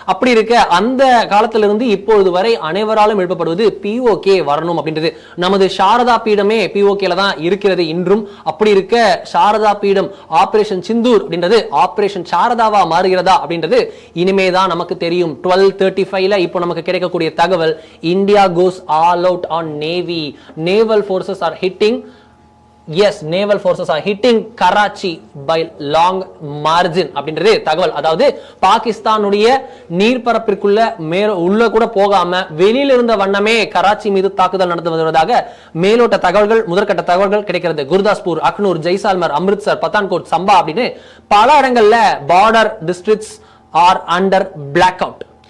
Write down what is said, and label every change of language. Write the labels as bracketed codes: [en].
[ta] அப்படி இருக்க அந்த காலத்திலிருந்து இப்பொழுது வரை அனைவராலும் எழுப்பப்படுவது பிஓகே வரணும் அப்படின்றது. நமது சாரதா பீடமே பிஓகேல தான் இருக்கிறது இன்றும். அப்படி இருக்க சாரதா பீடம் ஆபரேஷன் சிந்தூர் அப்படின்றது ஆபரேஷன் சாரதாவா மாறுகிறதா அப்படின்றது இனிமேதான் நமக்கு தெரியும். 12:35 இப்போ நமக்கு கிடைக்கக்கூடிய தகவல், [en] India goes all out on Navy. Naval forces are hitting. Yes, naval forces are hitting Karachi by long margin [ta] அப்படின்றது தகவல். அதாவது பாகிஸ்தானுடைய நீர்ப்பரப்பிற்குள்ள உள்ள கூட போகாம வெளியில இருந்த வண்ணமே கராச்சி மீது தாக்குதல் நடந்து வருவதாக மேலோட்ட தகவல்கள், முதற்கட்ட தகவல்கள் கிடைக்கிறது. குர்தாஸ்பூர், அக்னூர், ஜெய்சால்மர், அம்ரித்சர், பத்தான்கோட், சம்பா அப்படின்னு பல இடங்கள்ல [en] Border districts are under blackout.